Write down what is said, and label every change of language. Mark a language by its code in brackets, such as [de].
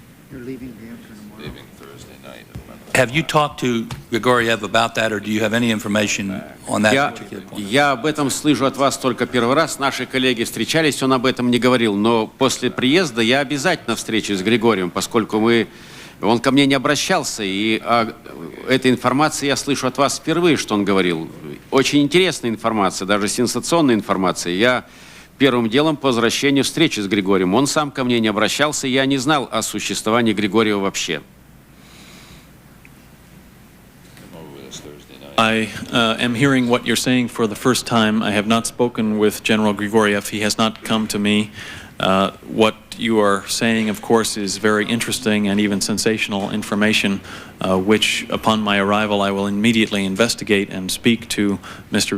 [en] You're leaving here for tomorrow. Leaving Thursday night. Have you talked to Grigoriev about that, or do you have any information on that particular point? [ru] Я об этом слышу от вас только первый раз. Наши коллеги встречались, он об этом не говорил. Но после приезда я обязательно встречусь с Григорием, поскольку он ко мне не обращался. И этой информации я слышу от вас впервые, что он говорил. Очень интересная информация, даже сенсационная информация. Я первым делом по возвращению встречи с Григорием. Он сам ко мне не обращался, я не знал о существовании Григорьева вообще. [en] I am hearing what you're saying for the first time. I have not spoken with General Grigoriev. He has not come to me. What you are saying, of course, is very interesting and even sensational information, which, upon my arrival, I will immediately investigate and speak to Mr.